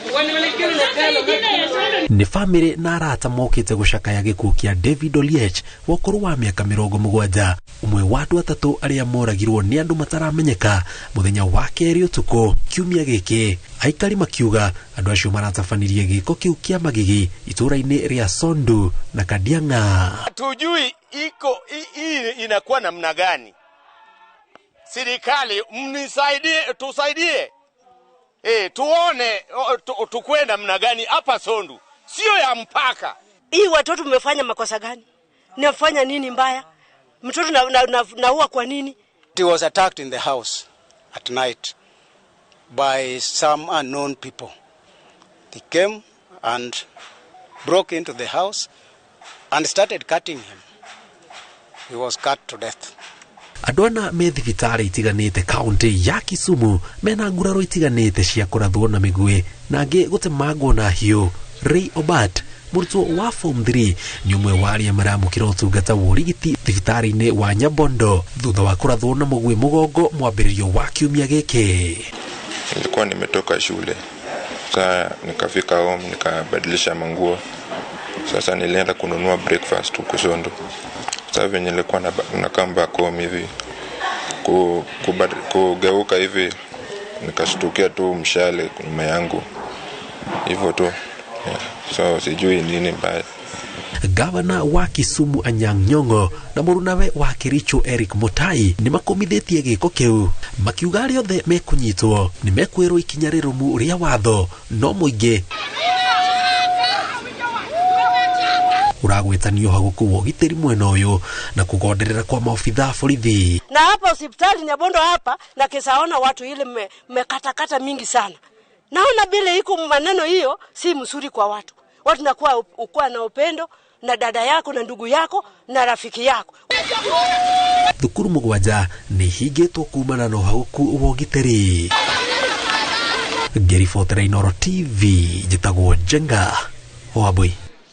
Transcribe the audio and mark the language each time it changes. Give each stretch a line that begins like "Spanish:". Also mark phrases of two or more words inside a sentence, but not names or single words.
Kikuyu: Nĩ family na arata mokĩte gũcakaya gĩkuũ kĩa David Oliech wa ũkũrũ wa mĩaka 70, umwe wa andũ atatũ arĩa moragirwo nĩ andũ mataramenyeka mũthenya wa kerĩ ũtukũ kiumia gĩkĩ. Aikari makiuga andũ acio maratabanirie gĩko kĩu kĩa magigi itũũra-inĩ rĩa Sondu na Kadianga.
Swahili: Tujui hii inakuwa namna gani? Serikali mnisaidie, tusaidie. Tuone tukwenda namna gani hapa Sondu. Sio ya mpaka. Hii watoto mmefanya makosa gani? Nafanya nini mbaya? Mtoto naua kwa nini?
English: He was attacked in the house at night by some unknown people. They came and broke into the house and started cutting him. He was cut to death.
Kikuyu: Andũ ana me thibitarĩ itiganĩte kaunti ya Kisumu mena nguraro itiganĩte cia kũrathwo na mĩguĩ na angĩ gũtemangwo na hiũ. Ray Obat, mũrutwo wa form 3, nĩ ũmwe wa arĩa maramũkĩra ũtungata wa ũrigiti thibitarĩ-inĩ wa Nyabondo thutha wa kũrathwo na mũguĩ mũgongo mwambĩrĩrio wa kiumia gĩkĩ.
Swahili: Nilikuwa nimetoka shule. Sasa nikafika home nikabadilisha manguo. Sasa nilienda kununua breakfast huko Sondu. Sasa venye nilikuwa na kamba home hivi kugeuka hivi nikashtukia tu mshale nyuma yangu. Hivyo tu. So sijui nini mbaya.
Kikuyu: Gavana wa Kisumu Anyang' Nyong'o na mũrunawe wa Kericho Eric Mutai nĩ makomithĩtie gĩko kĩu makiuga arĩa othe mekũnyitwo nĩ mekwĩrwo ikinya rĩrũmu rĩa watho no mũingĩ ũragwetanio hagũkũ wa ũgitĩri mwena ũyũ na kũgonderera kwa maofitha borithi.
Swahili: Na hapa hospitali Nyabondo hapa na kisaona watu ile mekatakata mingi sana. Naona bila iko maneno hiyo si mzuri kwa watu. Watu nakuwa ukua na upendo na dada yako na ndugu yako na rafiki yako.
Kikuyu: Thukuru mũgwanja nĩ hingĩtwo kumana na ũhagũku wa ũgitĩri. Ngeri Fotere Inoro TV njĩtagwo Jenga Wabui.